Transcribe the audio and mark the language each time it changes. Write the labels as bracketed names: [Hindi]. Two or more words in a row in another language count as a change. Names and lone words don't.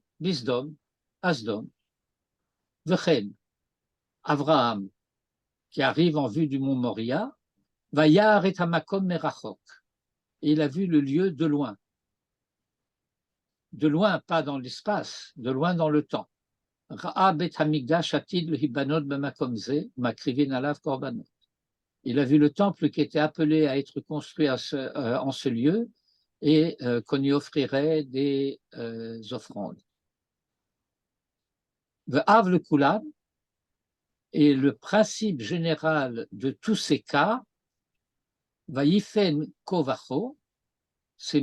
[Hebrew] בסדום, סדום. וכן, אברהם, [French] qui arrive en vue du mont Moria, [Hebrew] וירא את המקום מרחוק. [French] Et il a vu le lieu de loin. De loin, pas dans l'espace, de loin dans le temps. [Hebrew] ראה בית המקדש עתיד להבנות במקום זה, מקריבין עליו קרבנות. [French] Il a vu le temple qui était appelé à être construit en ce lieu et qu'on y offrirait des offrandes. [Hebrew] ואב לכולם, [French] et le principe général de tous ces cas, [Hebrew] ויפן כה וכה, [French] c'est